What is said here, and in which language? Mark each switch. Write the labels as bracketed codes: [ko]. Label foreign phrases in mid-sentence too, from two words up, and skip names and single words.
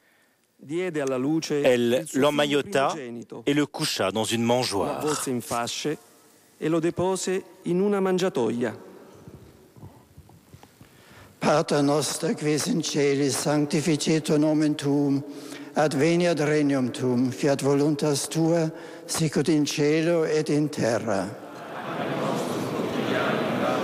[fr] Elle l'emmaillota et le coucha dans une mangeoire. [la] Pater noster, qui es in celis, sanctificetur nomen tuum, adveniat regnum tuum, fiat voluntas tua, sicut in cielo et in terra.